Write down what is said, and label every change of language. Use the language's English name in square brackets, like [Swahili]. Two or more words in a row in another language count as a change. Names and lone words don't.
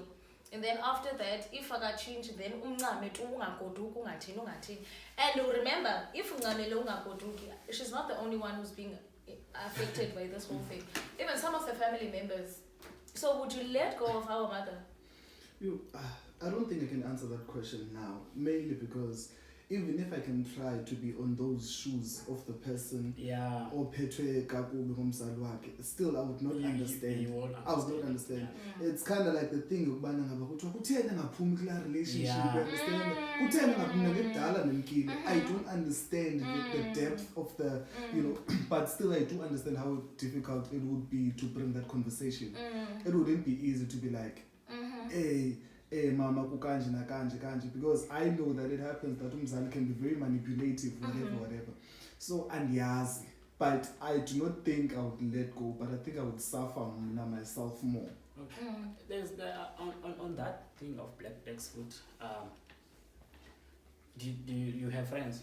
[English] And then after that, if I got changed, then and remember, if she's not the only one who's being affected by this whole thing. Even some of the family members. So would you let go of our mother? I don't think I can answer that question now, mainly because even if I can try to be on those shoes of the person, or [Xhosa] phethwe kakubi ngomzali wakhe, [English] still I would not understand. I would not understand. Yeah. It's kind of like the thing [Xhosa] ukubana ngaba kuthiwa kuthena ngaphumi kula [English] relationship, you understand? [Xhosa] Kuthena ngaphumi ngekudala nemkile. [English] I don't understand the depth of the, you know, but still I do understand how difficult it would be to bring that conversation. It wouldn't be easy to be like, [Xhosa] hey, mama kukanje na kanje, [English] because I know that it happens that umzali can be very manipulative, whatever. So andiyazi, but I do not think I would let go, but I think I would suffer myself more. Okay. There's on that thing of black tax food. Do you have friends?